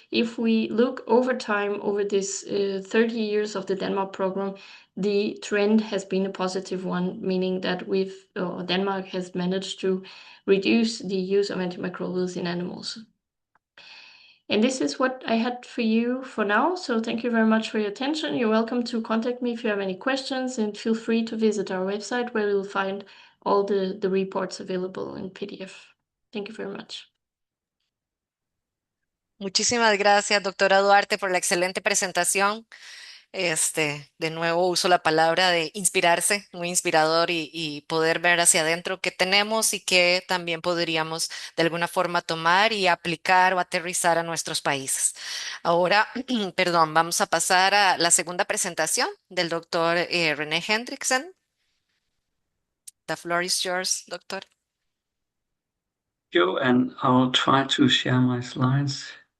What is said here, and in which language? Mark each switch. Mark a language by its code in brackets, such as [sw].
[en] If we look over time, over this 30 years of the Denmark program, the trend has been a positive one, meaning that Denmark has managed to reduce the use of antimicrobials in animals. And this is what I had for you for now. So thank you very much for your attention. You're welcome to contact me if you have any questions, and feel free to visit our website where you'll find all the reports available in PDF. Thank you very much. [es] Muchísimas gracias, doctora Duarte, por la excelente presentación. De nuevo uso la palabra de inspirarse, muy inspirador y poder ver hacia adentro qué tenemos y qué también podríamos de alguna forma tomar y aplicar o aterrizar a nuestros países. Ahora, perdón, vamos a pasar a la segunda presentación del doctor René Hendriksen. [en] The floor is yours, doctor. Thank you, and I'll try to share my slides.